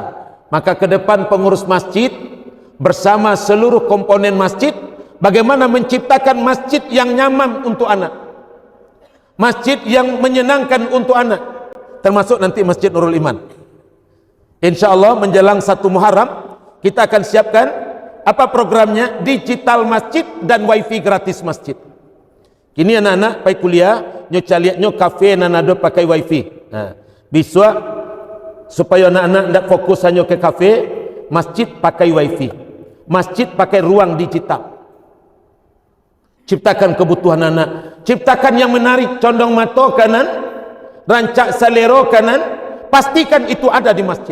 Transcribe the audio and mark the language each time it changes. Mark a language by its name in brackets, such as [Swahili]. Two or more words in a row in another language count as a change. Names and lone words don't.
[Indonesian] Maka ke depan pengurus masjid bersama seluruh komponen masjid, bagaimana menciptakan masjid yang nyaman untuk anak, masjid yang menyenangkan untuk anak, termasuk nanti Masjid Nurul Iman. [Arabic] Insya Allah [Indonesian] menjelang 1 Muharram kita akan siapkan apa programnya? Digital masjid dan wifi gratis masjid. [Minangkabau] Kini anak-anak pai kuliah, nyo caliat nyo kafe nanado pakai wifi. [Indonesian] Nah, biswa supaya anak-anak ndak fokus hanya ke kafe, masjid pakai wifi, masjid pakai ruang digital. Ciptakan kebutuhan anak, ciptakan yang menarik, [Minangkabau] condong mata kanan, rancak selero kanan, [Indonesian] pastikan itu ada di masjid.